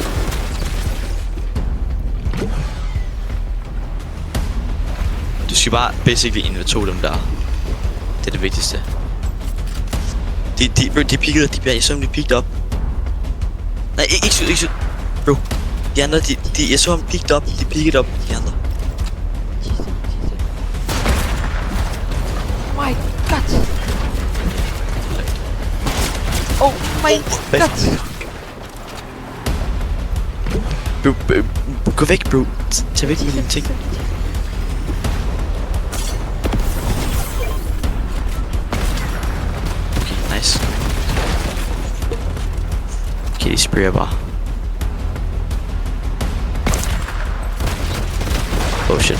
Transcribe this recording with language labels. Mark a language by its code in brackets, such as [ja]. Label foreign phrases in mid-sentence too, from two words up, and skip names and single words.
[da] Du skal bare basically invitere dem der. Det er det vigtigste. De pikkede, jeg så dem, de pikkede op. Nej, ikke syd. Bro. De andre, jeg så ham pikkede op, de pikkede op, de andre. [en] My god. Oh my god. [da] Bro, gå væk, bro. Tag væk med dine ting. Okay, nice. Okay, de sprayer bare. [en] Oh shit.